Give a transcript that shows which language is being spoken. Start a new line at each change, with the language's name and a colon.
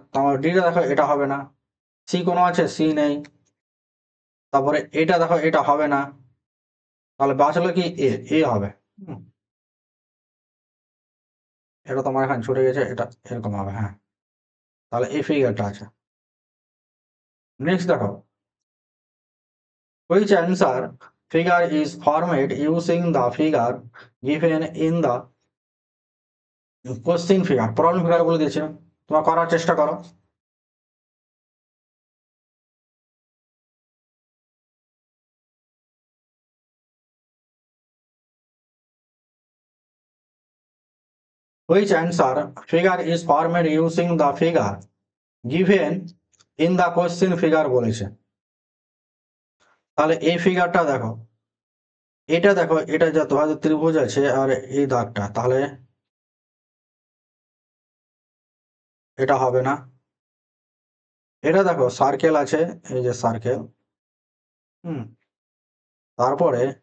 Bangla: তোমার ডিটা দেখো, এটা হবে না। সি কোনো আছে? সি নেই। তারপরে এটা দেখো, এটা হবে না। তাহলে বাঁচলো কি? এ, এ হবে। হুম, এটা তোমার এখানে ছুটে গেছে, এটা এরকম হবে, হ্যাঁ। তাহলে এই ফিগারটা আছে। নেক্সট দেখো,
English: which answer figure is formed using the figure given in the question figure?
Bangla: Problem figure বলে দিয়েছে, তোমরা করার চেষ্টা করো।
English: Which answer figure is formed using the figure given in the question figure বলেছে।
Bangla: তাহলে এই ফিগারটা দেখো, এটা দেখো, এটা যা তোমাদের ত্রিভুজ আছে আর এই দাগটা, তাহলে এটা হবে না। এটা দেখো সার্কেল আছে, এই যে সার্কেল। হুম তারপরে